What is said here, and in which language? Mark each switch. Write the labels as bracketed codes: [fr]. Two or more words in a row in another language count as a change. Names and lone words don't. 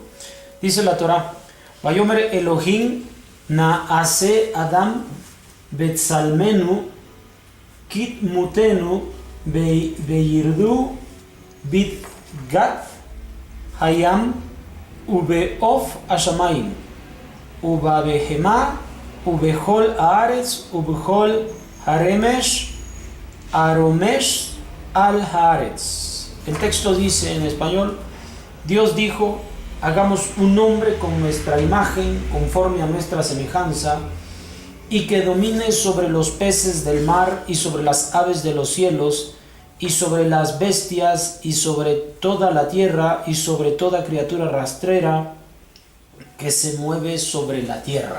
[es] Dice la Torah: [he] ויאמר אלהים נעשה אדם בצלמנו כדמותנו וירדו בדגת הים ובעוף השמים ובבהמה ובכל הארץ ובכל הרמש הרומש על הארץ. [es] El texto dice en español: Dios dijo: hagamos un hombre con nuestra imagen, conforme a nuestra semejanza, y que domine sobre los peces del mar, y sobre las aves de los cielos, y sobre las bestias, y sobre toda la tierra, y sobre toda criatura rastrera que se mueve sobre la tierra.